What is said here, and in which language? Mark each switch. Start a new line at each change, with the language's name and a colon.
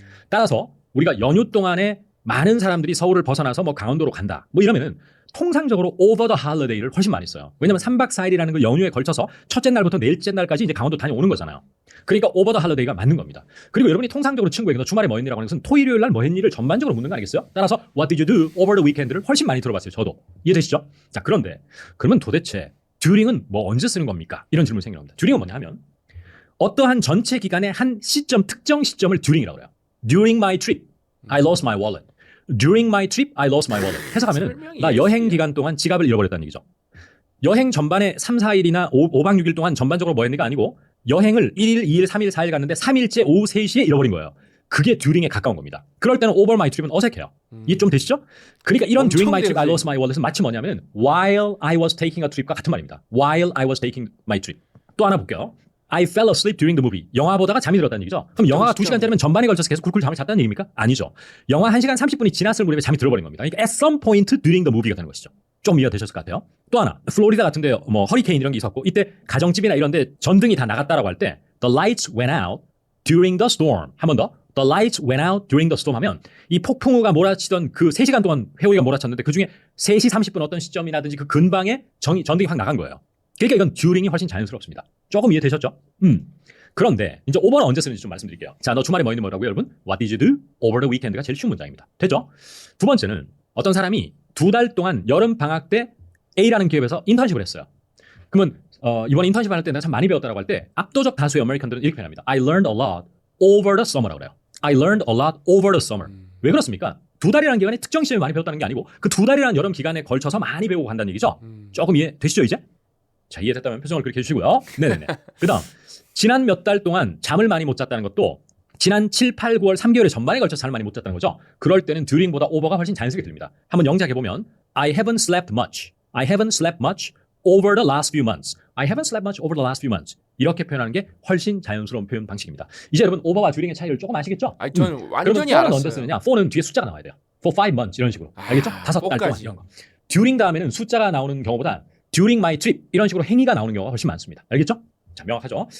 Korean: 따라서 우리가 연휴 동안에 많은 사람들이 서울을 벗어나서 뭐 강원도로 간다. 뭐 이러면은 통상적으로
English: over the holiday
Korean: 를 훨씬 많이 써요. 왜냐면 3박 4일이라는 그 연휴에 걸쳐서 첫째 날부터 넷째 날까지 이제 강원도 다녀오는 거잖아요. 그러니까
English: over the holiday
Korean: 가 맞는 겁니다. 그리고 여러분이 통상적으로 친구에게 너 주말에 뭐 했니라고 하는 것은 토일, 요일 날 뭐 했니를 전반적으로 묻는 거 아니겠어요? 따라서
English: what did you do over the weekend를
Korean: 훨씬 많이 들어봤어요. 저도. 이해되시죠? 자, 그런데 그러면 도대체 during은 뭐 언제 쓰는 겁니까? 이런 질문이 생깁니다. during은 뭐냐 하면 어떠한 전체 기간의 한 시점, 특정 시점을 during이라고 해요.
English: during my trip, I lost my wallet. During my trip, I lost my wallet.
Korean: 해석하면 나 여행 기간 동안 지갑을 잃어버렸다는 얘기죠. 여행 전반에 3, 4일이나 5박 6일 동안 전반적으로 뭐 했는가 아니고 여행을 1일, 2일, 3일, 4일 갔는데 3일째 오후 3시에 잃어버린 거예요. 그게 during에 가까운 겁니다. 그럴 때는 over my trip은 어색해요. 이해 좀 되시죠? 그러니까 이런
English: during my trip, I lost my wallet
Korean: 은 마치 뭐냐면
English: while I was taking a trip
Korean: 과 같은 말입니다.
English: While I was taking my trip.
Korean: 또 하나 볼게요.
English: I fell asleep during the movie.
Korean: 영화 보다가 잠이 들었다는 얘기죠. 그럼 영화가 2시간짜리면 전반에 걸쳐서 계속 쿨쿨 잠을 잤다는 얘기입니까? 아니죠. 영화 1시간 30분이 지났을 무렵에 잠이 들어버린 겁니다.
English: 그러니까 at some point during the movie가
Korean: 되는 것이죠. 좀 이해가 되셨을 것 같아요. 또 하나, 플로리다 같은 데 뭐 허리케인 이런 게 있었고 이때 가정집이나 이런 데 전등이 다 나갔다라고 할 때
English: the lights went out during the storm.
Korean: 한 번 더.
English: The lights went out during the storm
Korean: 하면 이 폭풍우가 몰아치던 그 3시간 동안 회오리가 몰아쳤는데 그중에 3시 30분 어떤 시점이라든지 그 근방에 전등이 확 나간 거예요. 그러니까 이건 during이 훨씬 자연스럽습니다. 조금 이해되셨죠? 그런데 이제 over는 언제 쓰는지 좀 말씀드릴게요. 자, 너 주말에 뭐 했니 뭐라고요, 여러분?
English: What did you do over the weekend가
Korean: 제일 쉬운 문장입니다. 되죠? 두 번째는 어떤 사람이 2달 동안 여름 방학 때 A라는 기업에서 인턴십을 했어요. 그러면 이번 인턴십을 할 때 내가 참 많이 배웠다라고 할 때 압도적 다수의 아메리칸들은 이렇게 표현합니다.
English: I learned a lot over the summer
Korean: 라고 그래요.
English: I learned a lot over the summer.
Korean: 왜 그렇습니까? 2달이라는 기간에 특정 시점에 많이 배웠다는 게 아니고 그 2달이라는 여름 기간에 걸쳐서 많이 배우고 간다는 얘기죠. 조금 이해되시죠 이제? 자, 이해됐다면 표정을 그렇게 해주시고요. 네네네. 그 다음 지난 몇 달 동안 잠을 많이 못 잤다는 것도 지난 7, 8, 9월 3개월의 전반에 걸쳐 잠을 많이 못 잤다는 거죠. 그럴 때는 during보다 over가 훨씬 자연스럽게 들립니다. 한번 영작해보면
English: I haven't slept much. I haven't slept much over the last few months. I haven't slept much over the last few months.
Korean: 이렇게 표현하는 게 훨씬 자연스러운 표현 방식입니다. 이제 여러분 over와 during의 차이를 조금 아시겠죠? 아니, 저는 완전히 al았어요. 알았어요. 언제 쓰느냐? for는 뒤에 숫자가 나와야 돼요.
English: For 5 months
Korean: 이런 식으로. 알겠죠? 5달 동안 이런 거. during 다음에는 숫자가 나오는 경우보다
English: during my trip
Korean: 이런 식으로 행위가 나오는 경우가 훨씬 많습니다. 알겠죠? 자, 명확하죠?